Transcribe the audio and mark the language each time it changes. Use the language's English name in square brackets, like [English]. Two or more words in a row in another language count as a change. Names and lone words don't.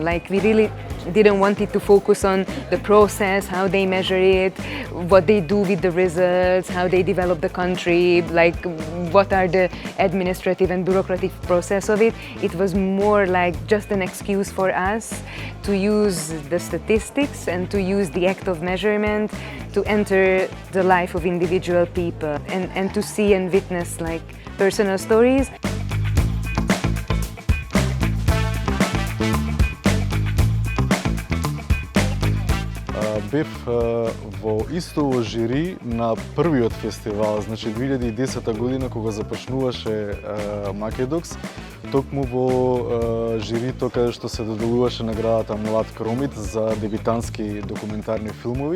[English] Like we really didn't want it to focus on the process, how they measure it, what they do with the results, how they develop the country, like what are the administrative and bureaucratic process of it. It was more like just an excuse for us to use the statistics and to use the act of measurement to enter the life of individual people and to see and witness like personal stories. [Macedonian] Бев во исто жири на првиот фестивал, значи 2010 година кога започнуваше Македокс, токму во жирито каде што се доделуваше наградата Млад Кромит за дебитантски документарни филмови.